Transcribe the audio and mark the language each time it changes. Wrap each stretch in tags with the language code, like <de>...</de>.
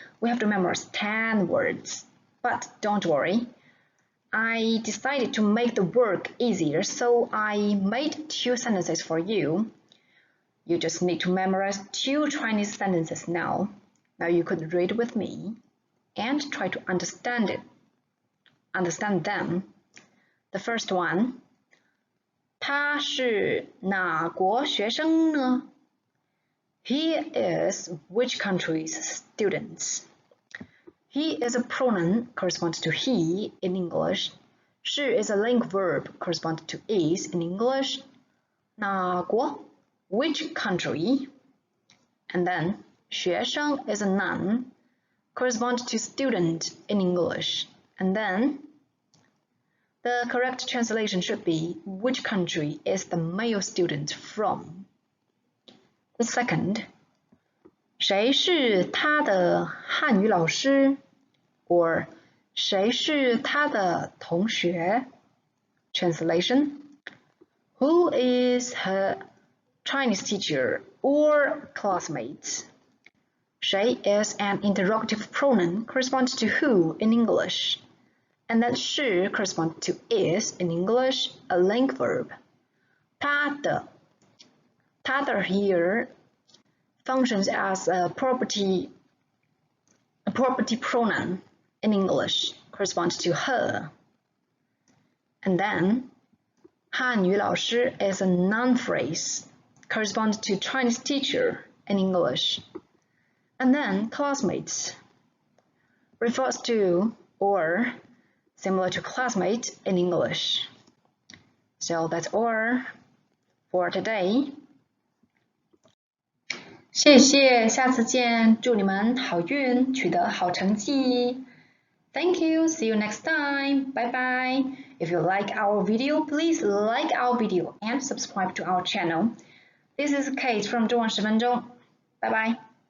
<en>We have to memorize 10 words. But don't worry, I decided to make the work easier, so I made 2 sentences for you. You just need to memorize 2 Chinese sentences now. Now you could read with me and try to understand them. The first one,</en> <zh>他是哪国学生呢?</zh> <en>He is which country's student? He is a pronoun, corresponds to he in English. 是 is a link verb, corresponds to is in English. 哪国 which country? And then 学生 is a noun, corresponds to student in English. And then the correct translation should be which country is the male student from? The second,</en> <zh>谁是他的汉语老师?</zh> <en>Or</en> <zh>谁是他的同学?</zh> <en>Translation, who is her Chinese teacher or classmate? 谁 is an interrogative pronoun, corresponds to who in English. And then 是 corresponds to is in English, a link verb. 他的here functions as a property pronoun in English, corresponds to her. And then 汉语老师 is a noun phrase, corresponds to Chinese teacher in English. And then classmates refers to or similar to classmate in English. So that's all for today.</en> <zh>谢谢，下次见，祝你们好运，取得好成绩。</zh> <en>Thank you, see you next time, bye bye. If you like our video, please like our video and subscribe to our channel. This is Kate from 中文10分钟，</en> <zh>拜拜。</zh>